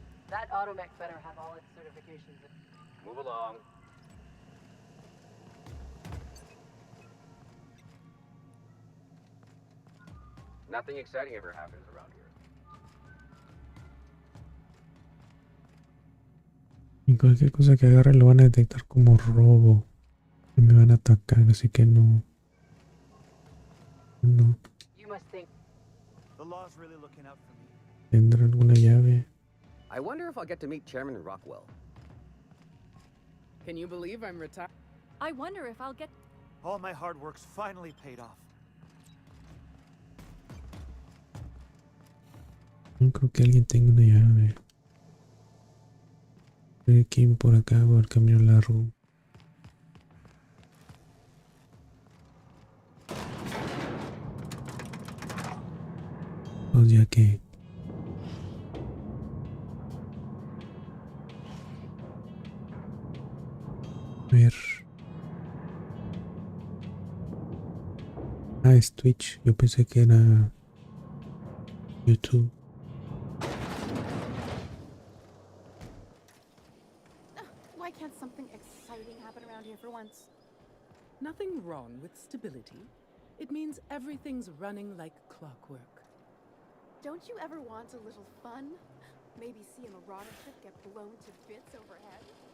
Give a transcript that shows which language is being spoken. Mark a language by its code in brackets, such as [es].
[en] That automech better have all its certifications. Move along. Nothing exciting ever happens around here. [es] Y cualquier cosa que agarre lo van a detectar como robo. Y me van a atacar, así que no. No. [en] You must think. The law's really looking out for me. [es] ¿Tendrá alguna llave? [en] I wonder if I'll get to meet Chairman Rockwell. Can you believe I'm retired? I wonder if I'll get. All my hard work's finally paid off. [es] No creo que alguien tenga una llave. Hay que ir por acá por el camino largo. Pues ya que a ver. Ah, es Twitch. Yo pensé que era YouTube. [en] Why can't something exciting happen around here for once? Nothing wrong with stability. It means everything's running like clockwork. Don't you ever want a little fun? Maybe see a marauder ship get blown to bits overhead?